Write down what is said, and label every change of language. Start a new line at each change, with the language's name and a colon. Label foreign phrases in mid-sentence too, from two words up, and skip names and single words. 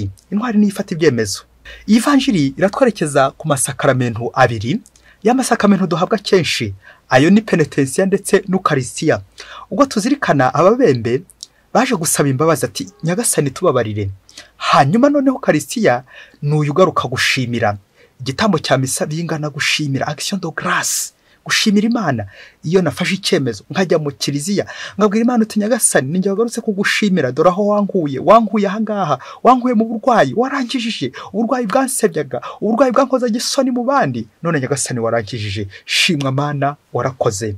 Kinyarwanda: Intwari ni ifata ibyemezo. Iyi vanjiri iratwerekeza ku masakaramentu abiri, y'amasakamento duhabwa kenshi, ayo ni penetensiya ndetse n'ukarisitiya. Ubwo tuzirikana ababembe baje gusaba imbabazi ati nyagasani tubabarire, hanyuma noneho karisitiya ni uyu ugaruka gushimira. Igitambo cya misa bingana gushimira,
French: action de grâce,
Kinyarwanda: gushimira Imana. Iyo nafashe icyemezo nkajya mu kiliziya ngabwira Imana uti nyagasani ninjye wagarutse kugushimira, dore aho wankuye ahangaha, wankuye mu burwayi, warankijije uburwayi bwansebyaga, uburwayi bwankozaga isoni mu bandi, none nyagasani warankijije, shimwa Mana warakoze.